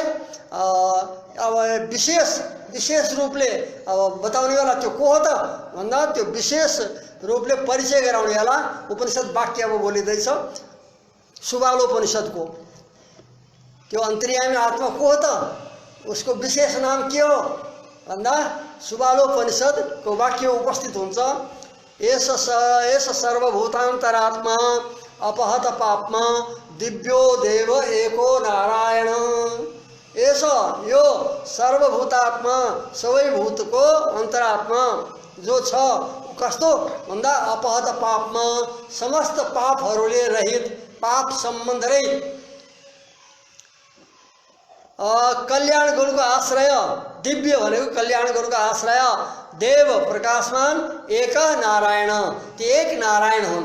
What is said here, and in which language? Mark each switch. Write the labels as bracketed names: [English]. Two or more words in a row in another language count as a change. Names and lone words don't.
[Nepali] अब विशेष रूपले अब बताउनेवाला त्यो को हो त भन्दा त्यो विशेष रूपले परिचय गराउनेवाला उपनिषद वाक्य अब बोलिँदैछ। सुबालोपनिषदको त्यो अन्तर्यामी आत्मा को हो त, उसको विशेष नाम के हो भन्दा सुबालोपनिषदको वाक्य उपस्थित हुन्छ। [Sanskrit] एष सर्वभूतान्तरात्मा अपहत पाप्मा दिव्यो देव एको नारायण। [Nepali] एष यो सर्वभूतात्मा, सबै भूतको अन्तरात्मा जो छ कस्तो भन्दा [Sanskrit] अपहत पापमा, [Nepali] समस्त पापहरूले रहित, पाप सम्बन्ध रहित, कल्याण गुरुको आश्रय, दिव्य भनेको कल्याण गुरुको आश्रय, देव प्रकाशमान एक नारायण, ती एक नारायण हुन्।